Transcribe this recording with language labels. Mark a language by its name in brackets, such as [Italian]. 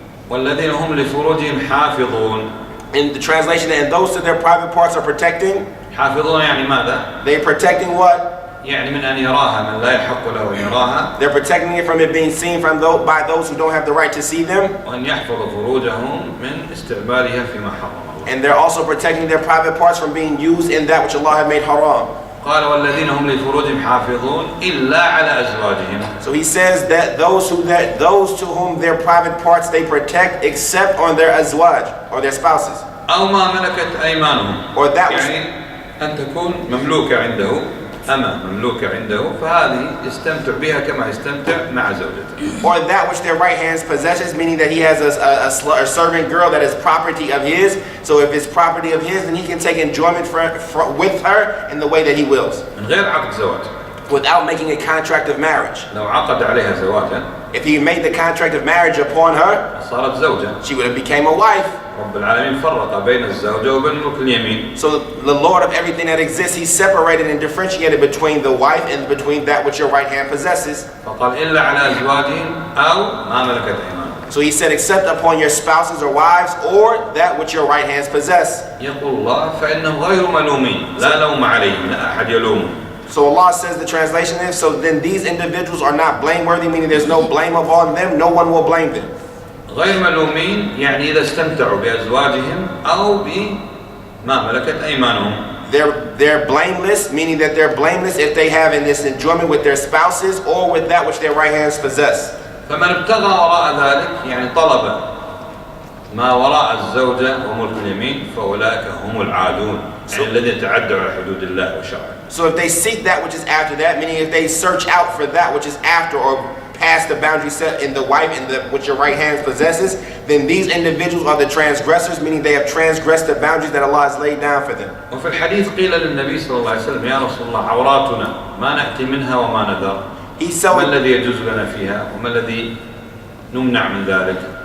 [Arabic] والذين هم لفروجهم حافظون. [English] in the translation, and those to their private parts are protecting. [Arabic] حافظون يعني ماذا؟ [English] They're protecting what? [Arabic] يعني من أن يراها من لا يحق له أن يراها. [English] They're protecting it from it being seen by those who don't have the right to see them. [Arabic] وأن يحفظ فروجهم من استعمالها فيما حرم الله. [English] And they're also protecting their private parts from being used in that which Allah had made haram. [Arabic] قال والذين هم لفروجهم حافظون إلا على أزواجهم. [English] So he says that those to whom their private parts they protect except on their azwaj or their spouses. [Arabic] أو ما ملكت أيمانهم. [English] Or that which [Arabic] يعني أن تكون مملوكة عنده أما مملوكة عنده فهذه يستمتع بها كما يستمتع مع زوجته. [English] Or that which their right hand possesses, meaning that he has a servant girl that is property of his. So if it's property of his, then he can take enjoyment with her in the way that he wills, [Arabic] من غير عقد زواج. [English] without making a contract of marriage. [Arabic] لو عقد عليها زواجا [English] If he made the contract of marriage upon her, [Arabic] صارت زوجة. [English] she would have became a wife. [Arabic] رب العالمين فرق بين الزوجة وبين ملك اليمين. [English] So the Lord of everything that exists, he separated and differentiated between the wife and between that which your right hand possesses. [Arabic] فقال إلا على أزواجهم أو ما ملكت أيمانهم. [English] So he said, except upon your spouses or wives or that which your right hands possess. [Arabic] يقول الله فإنهم غير ملومين لا لوم عليهم لا أحد يلومهم. [English] So Allah says, the translation is, so then these individuals are not blameworthy, meaning there's no blame upon them, no one will blame them. [Arabic] غير ملومين يعني إذا استمتعوا بأزواجهم أو بما ملكت أيمانهم. [English] They're blameless, meaning that they're blameless if they have in this enjoyment with their spouses or with that which their right hands possess. [Arabic] فمن ابتغى وراء ذلك يعني طلب ما وراء الزوجة وملك اليمين فأولئك هم العادون يعني الذين تعدوا على حدود الله وشرعه. [English] So if they seek that which is after that, meaning if they search out for that which is after or past the boundary set in the wife and which your right hand possesses, then these individuals are the transgressors, meaning they have transgressed the boundaries that Allah has laid down for them. [Arabic] وفي الحديث قيل للنبي صلى الله عليه وسلم يا رسول الله عوراتنا ما نأتي منها وما نذر. ما الذي يجوز لنا فيها وما الذي نمنع من ذلك.